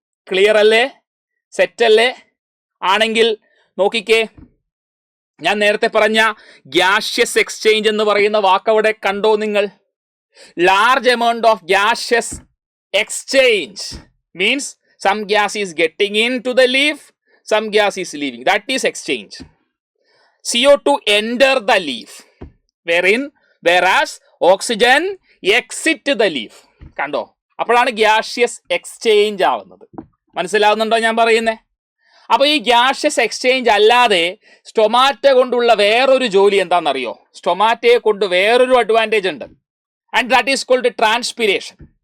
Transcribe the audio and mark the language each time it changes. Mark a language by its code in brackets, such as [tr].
[ml] Clear അല്ലേ? Set അല്ലേ? ആണെങ്കിൽ നോക്കിക്കേ, ഞാൻ നേരത്തെ പറഞ്ഞ ഗ്യാഷ്യസ് എക്സ്ചേഞ്ച് എന്ന് പറയുന്ന വാക്കവിടെ കണ്ടോ നിങ്ങൾ? [en] Large amount of gaseous exchange means some gas is getting in to the leaf, some gas is leaving. That is exchange. CO2 enter the leaf, whereas oxygen exit the leaf. [ml] കണ്ടോ? അപ്പോഴാണ് gaseous exchange ആവുന്നത്. മനസ്സിലാവുന്നുണ്ടോ ഞാൻ പറയുന്നേ? അപ്പോൾ ഈ gaseous exchange അല്ലാതെ stomata കൊണ്ടുള്ള വേറൊരു ജോലി എന്താണെന്നറിയോ? സ്റ്റൊമാറ്റയെ കൊണ്ട് വേറൊരു അഡ്വാൻറ്റേജ് ഉണ്ട്, [en] And that is called transpiration.